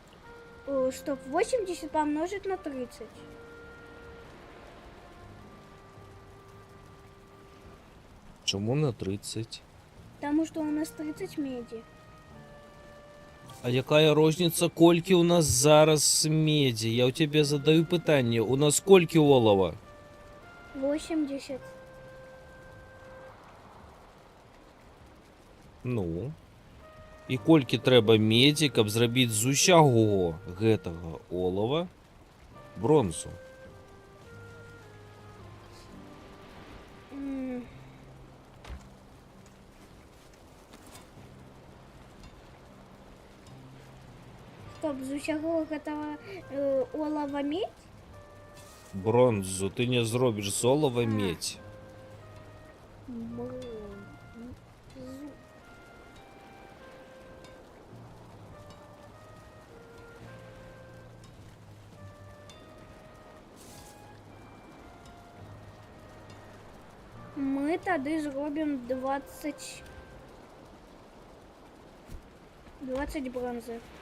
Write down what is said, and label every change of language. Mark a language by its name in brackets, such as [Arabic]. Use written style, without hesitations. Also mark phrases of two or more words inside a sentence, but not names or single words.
[Russian] Стоп, 80 помножить на 30. [Ukrainian] Чому на 30? [Russian] Потому что у нас 30 меди. [Belarusian] А якая розниця, кольки у нас зараз меді? [Ukrainian] Я у тебе задаю питання. У нас скільки олова? 80. Ну. [Belarusian] І кольки треба меді, каб зробити з усяго гэтага олова бронзу? М. Стоп, з усяго гэтага олова медь? [Ukrainian] Бронзу ти не зробиш з олова А. медь. Бронзу. Ми тоді зробимо 20 бронзи.